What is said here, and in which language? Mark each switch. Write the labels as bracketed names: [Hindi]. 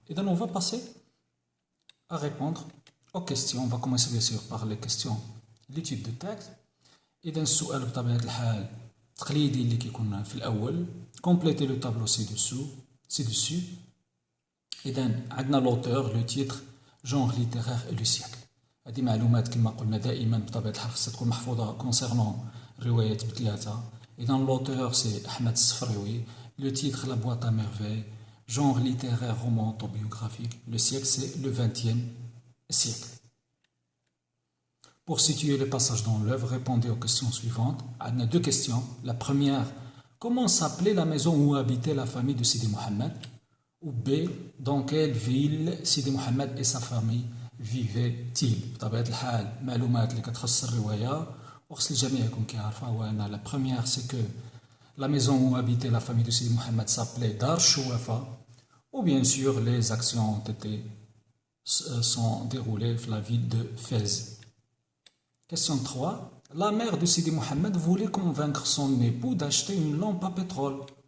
[French] إذا on va passer à répondre aux questions. On va commencer bien sûr par les questions l'étude de texte. [Arabic] إذا السؤال بطبيعة الحال تقليدي اللي كيكون في الأول [French] compléter le tableau ci-dessus. [Arabic] إذا عندنا [French] l'auteur, le titre, genre littéraire et le siècle. [Arabic] هذه معلومات كما قلنا دائما بطبيعة الحال خصها تكون محفوظة concernant روايات بثلاثة. [French] إذا l'auteur c'est أحمد السفريوي, le titre La boîte à merveilles, genre littéraire, roman autobiographique, le siècle c'est le XXe siècle. Pour situer les passages dans l'œuvre, répondez aux questions suivantes. On a 2 questions. La première, comment s'appelait la maison où habitait la famille de Sidi Mohammed? Ou B, dans quelle ville Sidi Mohammed et sa famille vivaient-ils? [Arabic] بطبيعة الحال معلومات اللي كتخص الرواية وخص الجميع يكون كيعرفها. [French] وأنا la première c'est que la maison où habitait la famille de Sidi Mohammed s'appelait Dar Chouafa. Ou bien sûr les actions sont déroulées dans la ville de Fès. Question 3. La mère de Sidi Mohammed voulait convaincre son époux d'acheter une lampe à pétrole.